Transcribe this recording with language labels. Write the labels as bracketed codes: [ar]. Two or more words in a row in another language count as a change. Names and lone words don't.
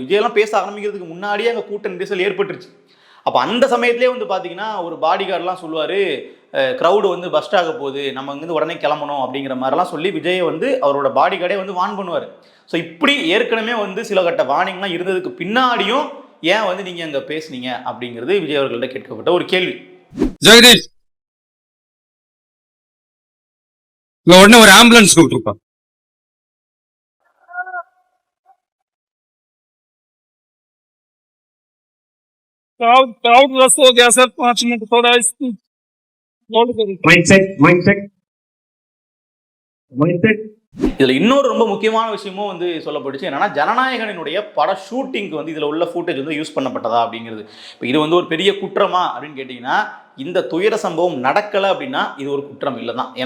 [ta] விஜயெல்லாம் பேச ஆரம்பிக்கிறதுக்கு முன்னாடியே அங்கே கூட்ட நெரிசல் ஏற்பட்டுருச்சு. அப்போ அந்த சமயத்திலே வந்து பார்த்தீங்கன்னா ஒரு பாடிகார்டெலாம் சொல்லுவார், க்ரௌடு வந்து பஸ்ட் ஆக போகுது, நம்ம இங்கேருந்து உடனே கிளம்பணும் அப்படிங்கிற மாதிரிலாம் சொல்லி விஜயை வந்து அவரோட பாடிகார்டே வந்து வார்ன் பண்ணுவார். ஸோ இப்படி ஏற்கனவே வந்து சில கட்ட வார்னிங்லாம் இருந்ததுக்கு பின்னாடியும் ஏன் வந்து நீங்கள் அங்கே பேசுனீங்க அப்படிங்கிறது விஜய் அவர்கள்ட்ட கேட்கப்பட்ட ஒரு கேள்வி. ஜெகதீஷ் உடனே ஒரு ஆம்புலன்ஸ் கூப்பிட்டுருப்பா. [hi] क्राउड रस हो गया सर, 5 मिनट थोड़ा [ta] இதில் இன்னொரு ரொம்ப முக்கியமான விஷயமும் வந்து சொல்லப்பட்டுச்சு. என்னன்னா, ஜனநாயகனுடைய பட ஷூட்டிங்க்கு வந்து இதில் உள்ள ஃபுட்டேஜ் வந்து யூஸ் பண்ணப்பட்டதா அப்படிங்கிறது. இப்போ இது வந்து ஒரு பெரிய குற்றமா அப்படின்னு கேட்டிங்கன்னா, இந்த துயர சம்பவம் நடக்கலை அப்படின்னா இது ஒரு குற்றம் இல்லை தான்.